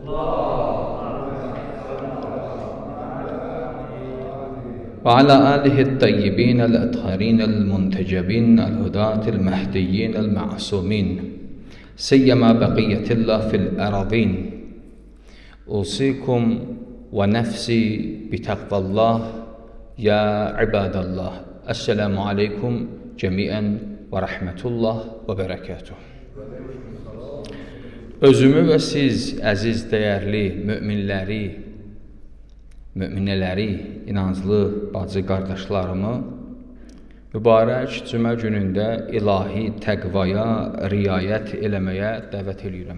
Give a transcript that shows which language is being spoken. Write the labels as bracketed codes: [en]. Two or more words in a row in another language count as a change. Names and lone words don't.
[ar] وعلى آله الطيبين الأطهرين المنتجبين الهداة المهديين المعصومين سيما بقية الله في الأراضين. أوصيكم ونفسي بتقوى الله يا عباد الله. السلام عليكم جميعا ورحمة الله وبركاته. [az] Özümü və siz, əziz, dəyərli müminələri, inanclı bacı qardaşlarımı mübarək cümə günündə ilahi təqvaya riayət eləməyə dəvət edirəm.